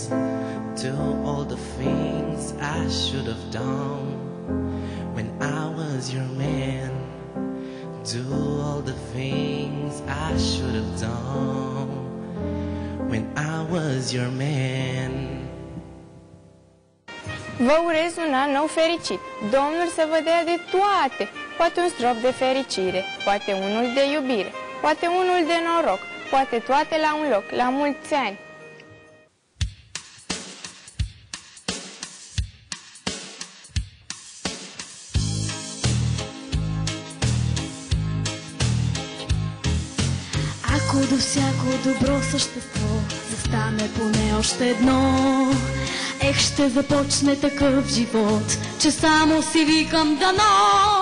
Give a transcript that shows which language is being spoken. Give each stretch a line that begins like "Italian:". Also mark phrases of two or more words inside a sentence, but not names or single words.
English: Do all the things I should have done when I was your man. Do all the things I should have done when I was your man.
Romanian: Vă urez un an nou fericit. Domnul să vă dea de toate. Poate un strop de fericire, poate unul de iubire, poate unul de noroc, poate toate la un loc. La mulți ani!
Bulgarian: Ако до всяко добро същество застане поне още едно, ще започне такъв живот, че само си викам дано.